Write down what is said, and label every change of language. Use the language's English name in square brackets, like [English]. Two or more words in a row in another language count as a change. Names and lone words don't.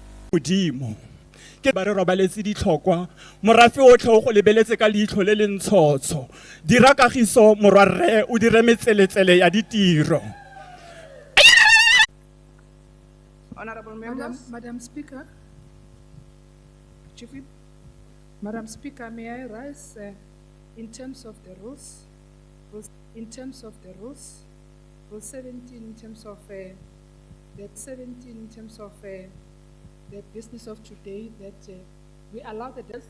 [Tswana] Modimo. Ke ba re robaletse ditlhokwa morafe o tle o go lebeletse ka leitlho le le ntshotsho dira Kagiso morwa rre o dire metseletsele ya ditiro. [English] Honorable members, Madam Speaker, Chief Whip, Madam Speaker, may I rise in terms of the rules? In terms of the rules, Rule 17 in terms of the business of today that we allow the desk.